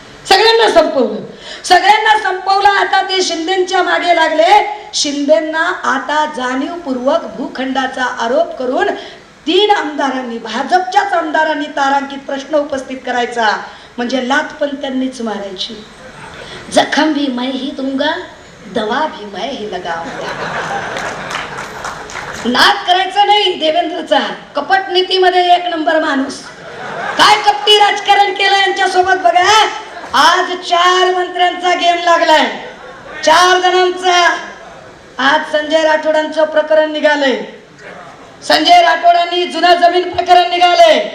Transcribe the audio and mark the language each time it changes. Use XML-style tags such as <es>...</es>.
<mr>सगळ्यांना संपवलं, सगळ्यांना संपवलं. आता ते शिंदेच्या मागे लागले. शिंदेना आता जाणीवपूर्वक भूखंडाचा आरोप करून 3 आमदारांनी, भाजपच्याच आमदारांनी तारांकित प्रश्न उपस्थित करायचा, म्हणजे लात पण त्यांनीच मारायची.</mr> <hi>जखम भी मैं ही दूंगा, दवा भी मैं ही लगाऊंगा.</hi> <mr>नाद करायचा नाही देवेंद्रचा. कपट नीतीमध्ये 1 नंबर माणूस. काय कपटी राजकारण केलं यांच्या सोबत बघा. आज 4 मंत्र्यांचा गेम लागलाय, 4 जणांचा. आज संजय राठोडांचं प्रकरण निघालंय, संजय राठोडांनी जुना जमीन प्रकरण निघाले.</mr>